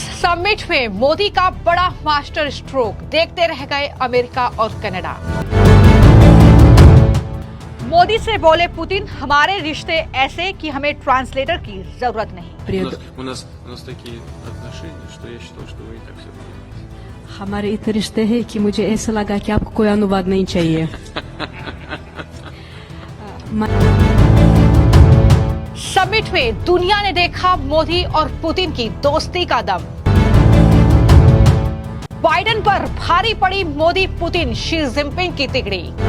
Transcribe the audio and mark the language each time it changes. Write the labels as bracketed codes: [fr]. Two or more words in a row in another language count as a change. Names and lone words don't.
[hi] समिट में मोदी का बड़ा [en] master stroke, [hi] देखते रह गए अमेरिका और कनाडा। मोदी से बोले पुतिन, हमारे रिश्ते ऐसे कि हमें ट्रांसलेटर की जरूरत नहीं। [ru] У нас такие отношения, что я считал, что вы и так все понимаете. [hi] हमारे इतने रिश्ते हैं कि मुझे ऐसा लगा कि आपको कोई अनुवाद नहीं चाहिए। समिट में दुनिया ने देखा मोदी और पुतिन की दोस्ती का दम। बाइडेन पर भारी पड़ी मोदी पुतिन शी जिनपिंग की तिगड़ी।